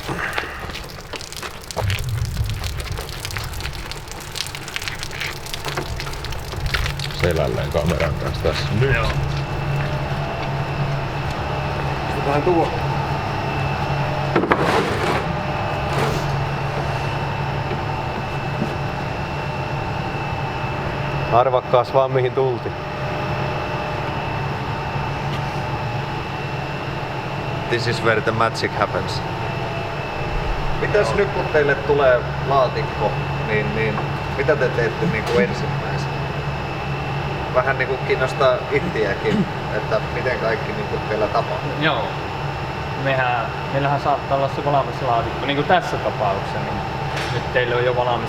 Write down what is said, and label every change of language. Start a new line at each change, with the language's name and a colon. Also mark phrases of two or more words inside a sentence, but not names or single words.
Finnish: Selälleen kameran kanssa tässä nyt. Joo. Pistetään tuo. Arvakkaas vaan mihin tultiin.
English: This is where the magic happens.
Finnish: Mitäs nyt kun teille tulee laatikko, niin mitä te teette niinku ensimmäisenä? Vähän niinku kiinnostaa itseäkin, että miten kaikki niinku teillä tapahtuu. Joo. Meillähän saattaa olla se valmis laatikko, niin kuin tässä tapauksessa, niin nyt teillä on jo valmis